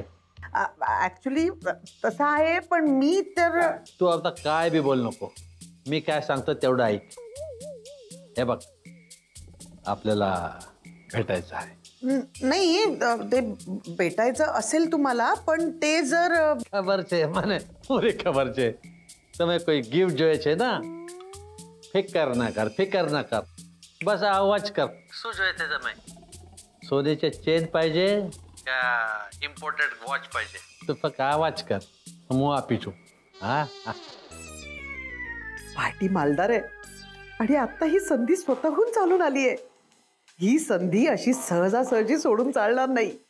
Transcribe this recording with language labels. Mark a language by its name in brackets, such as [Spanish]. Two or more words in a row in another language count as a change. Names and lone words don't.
[Marathi] ऍक्च्युली तसं आहे, पण मी तर तू आता काय बी बोल नको. मी काय सांगतो तेवढं ऐक. हे बघ आपल्याला भेटायचं आहे. नाही ते भेटायचं असेल तुम्हाला, पण ते जर [Gujarati] ખબર છે મને પૂરી ખબર છે. તમે કોઈ गिफ्ट જોઈએ છે ना? [Hindi] फिकर ना कर. बस आवाज कर. [Gujarati] શું જોઈએ છે તમે? [Marathi] सोन्याचे चेन पाहिजे का इम्पोर्टेड वॉच पाहिजे? तू फक्त आवाज कर, मग [Gujarati] આપી છું. [Marathi] हा पार्टी मालदार आहे आणि आता ही संधी स्वतःहून चालून आली आहे. ही संधी अशी सहजासहजी सोडून चालणार नाही.